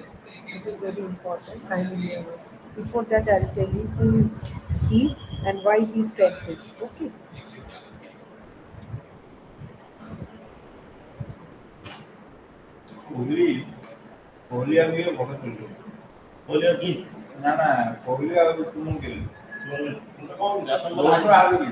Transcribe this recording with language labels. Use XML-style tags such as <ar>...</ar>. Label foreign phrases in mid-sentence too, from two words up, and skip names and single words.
<en>This is very important. I mean, before that, I'll tell you who is he and why he said this. Okay.</en> <or>କୋହଲି କୋହଲି ଆଉ ଇଏ ଭଲ ଖେଳୁଛନ୍ତି। କୋହଲି ଆଉ କିଏ? ନା ନା କୋହଲି ଆଉ ତୁମକୁ କେହି ରୋହିତ ଆଉ କିଏ?</or>